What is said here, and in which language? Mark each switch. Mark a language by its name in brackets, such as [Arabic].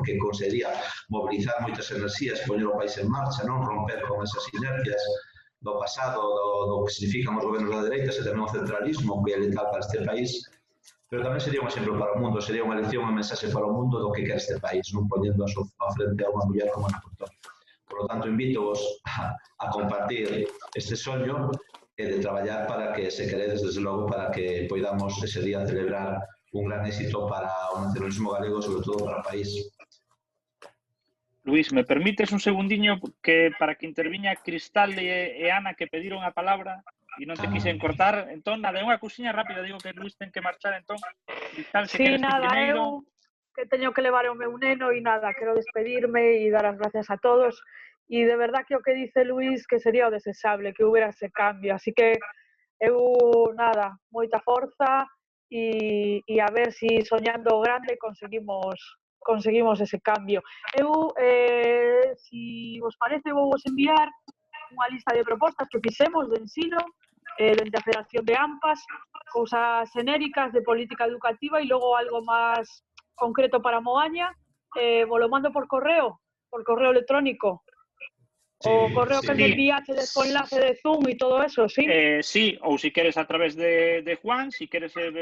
[Galician] Porque conseguiría mobilizar moitas enerxías, poñer o país en marcha, non? Romper con esas inercias do pasado, do que significan os gobernos da dereita, e tamén o centralismo que é letal para este país. Pero tamén sería un exemplo para o mundo, sería unha lección, unha mensaxe para o mundo do que quer este país, non? Poñendo a frente a unha muller como Ana Pontón. Por lo tanto, invito-vos a compartir este soño e de traballar para que, se queredes, desde logo, para que poidamos ese día celebrar un gran éxito para o nacionalismo galego, sobre todo para o país. Luís, me permites un segundiño para que interviña Cristal e Ana, que pediron a palabra e non te quixen cortar? Entón, nada, unha cousiña rápida, digo que Luís ten que marchar, entón, Cristal, se queres ti primeiro. Eu que teño que levar o meu neno e nada, quero despedirme e dar as gracias a todos. E de verdad que o que dice Luís que sería o desexable, que houbera ese cambio. Así que eu, nada, moita forza [Spanish] y a ver si soñando grande conseguimos ese cambio. [Galician] Eu, si vos parece, vou vos enviar unha lista de propostas que fixemos de ensino, dende a Federación de AMPAs, cousas genéricas de política educativa e logo algo máis concreto para Moaña. [Spanish] Vos lo mando por correo electrónico. O correo que me enviaste después enlace de Zoom y todo eso, ¿sí? Sí, o si quieres a través de Juan, si quieres...